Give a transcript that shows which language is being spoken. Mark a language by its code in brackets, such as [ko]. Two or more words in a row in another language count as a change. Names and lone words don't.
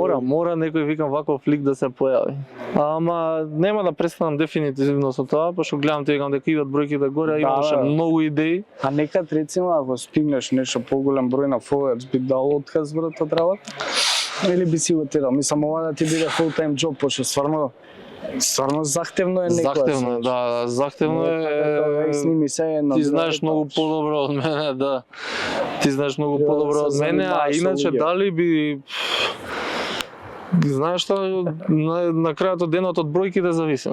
[mk] мора некој викам ваков лик да се појави. Ама нема да престанам дефинитивно со тоа, пошто гледам те викам дека идат бројките горе, а Да, имаше да. многу идеи. А некад рецимо ако стигнеш нешто поголем број на followers би дал отказ брат од работа? Или би си го терал? Мислам ова да ти биде [en] full time job, [mk] пошто стварно захтевно е некоја. Захтевно е, да, захтевно е. Сними се едно. Ти знаеш многу подобро од мене, да. Ти знаеш многу Треба да подобро од се мене, а занимаваш со иначе луѓе. дали би знаеш што на крајот од денот од бројките зависи.